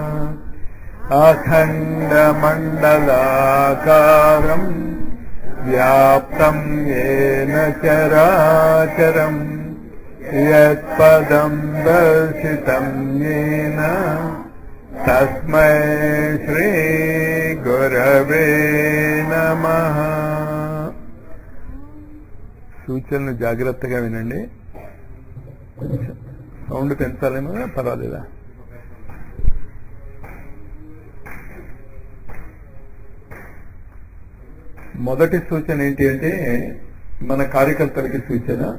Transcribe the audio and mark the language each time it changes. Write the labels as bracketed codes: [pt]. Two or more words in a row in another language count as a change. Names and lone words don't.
[sa] अखण्डमण्डलाकारम् व्याप्तं येन चराचरं यत्पदं दर्शितं येन तस्मै श्री गुरवे नमः। [te] సూచనలు జాగ్రత్తగా వినండి. సౌండ్ పెంచాలేమో పర్వాలేదా? మొదటి సూచన ఏంటి అంటే మన కార్యకర్తలకి సూచన.